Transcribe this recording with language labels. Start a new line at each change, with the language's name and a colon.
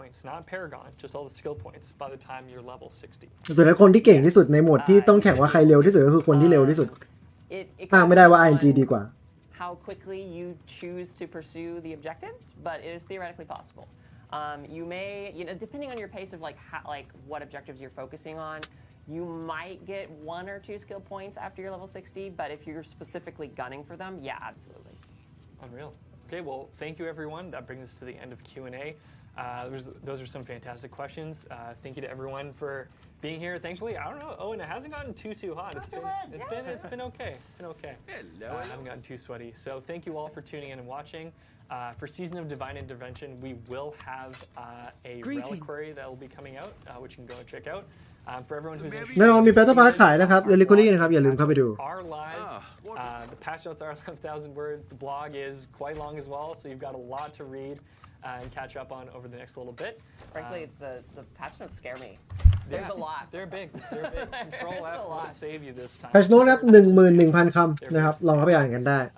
English: points, not Paragon, just all the skill points by the time you're level 60?
Thai: ส่วนคนที่เก่งที่สุดในโหมดที่ต้องแข่งว่าใครเร็วที่สุดก็คือคนที่เร็วที่สุด อ้างไม่ได้ว่า RNG ดีกว่า
English: how quickly you choose to pursue the objectives, but it is theoretically possible. You may, depending on your pace of like what objectives you're focusing on, you might get 1 or 2 skill points after you're level 60, but if you're specifically gunning for them, yeah, absolutely. Unreal. Okay, well, thank you everyone. That brings us to the end of Q&A. Those are some fantastic questions. Thank you to everyone for being here. Thankfully, I don't know. Oh, and it hasn't gotten too hot. It's been okay. It's been okay. I haven't gotten too sweaty. So thank you all for tuning in and watching. For Season of Divine Intervention, we will have a reliquary that will be coming out, which you can go and check out. For everyone who's interested,
Thai: แน่นอนมี Battle Pass ขายนะครับ Reliquary นะครับอย่าลืมเข้าไปดู
English: are live. The patch notes are 1,000 words. The blog is quite long as well, so you've got a lot to read and catch up on over the next little bit. Frankly, the patch notes scare me. Yeah, There's a lot. They're big. Control F won't save you this time.
Thai: แพชโน้ตครับ 11,000 คำนะครับลองเข้าไปอ่านกันได้